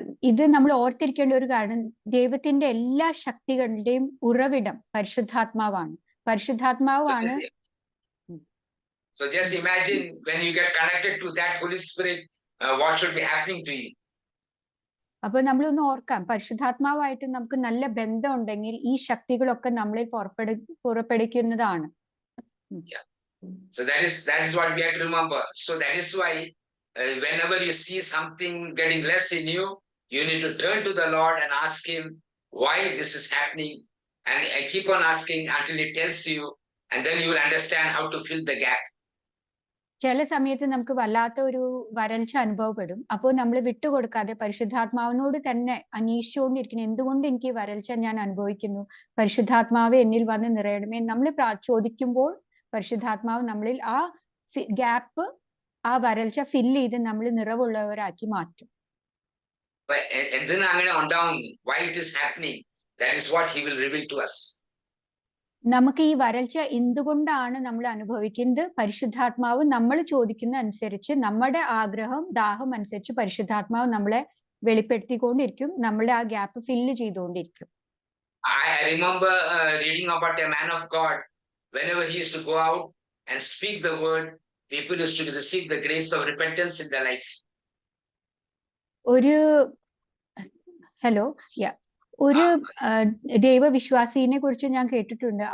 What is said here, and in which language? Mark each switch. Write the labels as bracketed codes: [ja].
[ml] ഇത് നമ്മൾ ഓർത്തിരിക്കേണ്ട ഒരു കാര്യം, ദൈവത്തിന്റെ എല്ലാ ശക്തികളുടെയും ഉറവിടം പരിശുദ്ധാത്മാവാണ്. പരിശുദ്ധാത്മാവാണ്. [en] So just imagine when you get connected to that Holy Spirit, what should be happening to you. [ml] അപ്പൊ നമ്മളൊന്ന് ഓർക്കാം, പരിശുദ്ധാത്മാവായിട്ട് നമുക്ക് നല്ല ബന്ധം ഉണ്ടെങ്കിൽ ഈ ശക്തികളൊക്കെ നമ്മളിൽ പുറപ്പെടുവിക്കുന്നതാണ്. [en] So that is what we have to remember. So that is why whenever you see something getting less in you, you need to turn to the Lord and ask him why this is happening, and keep on asking until he tells you, and then you will understand how to fill the gap. [ml] ചില സമയത്ത് നമുക്ക് വല്ലാത്ത ഒരു വരൾച്ച അനുഭവപ്പെടും. അപ്പോൾ നമ്മൾ വിട്ടുകൊടുക്കാതെ പരിശുദ്ധാത്മാവിനോട് തന്നെ അന്വേഷിച്ചുകൊണ്ടിരിക്കണം, എന്തുകൊണ്ട് എനിക്ക് വരൾച്ച ഞാൻ അനുഭവിക്കുന്നു, പരിശുദ്ധാത്മാവ് എന്നിൽ വന്ന് നിറയണമേ. നമ്മൾ ചോദിക്കുമ്പോൾ പരിശുദ്ധാത്മാവ് നമ്മളിൽ ആ ഗ്യാപ്പ്, ആ വരൾച്ച ഫില്ല് ചെയ്ത് നമ്മൾ നിറവുള്ളവരാക്കി മാറ്റും. എന്തിനാ അങ്ങനെ ഉണ്ടാവുന്നു, [en] why it is happening, that is what he will reveal to us. [ml] നമുക്ക് ഈ വരൾച്ച എന്തുകൊണ്ടാണ് നമ്മൾ അനുഭവിക്കുന്നത്, പരിശുദ്ധാത്മാവ് നമ്മൾ ചോദിക്കുന്ന അനുസരിച്ച്, നമ്മുടെ ആഗ്രഹം ദാഹം അനുസരിച്ച് പരിശുദ്ധാത്മാവ് നമ്മളെ വെളിപ്പെടുത്തിക്കൊണ്ടിരിക്കും, നമ്മളെ ആ ഗ്യാപ്പ് ഫില്ല് ചെയ്തുകൊണ്ടിരിക്കും. [en] I remember reading about a man of God. Whenever he used to go out and speak the word, people used to receive the grace of repentance in their life. [ml] ഒരു hello ഒരു ദൈവവിശ്വാസിനെ കുറിച്ച് ഞാൻ കേട്ടിട്ടുണ്ട്.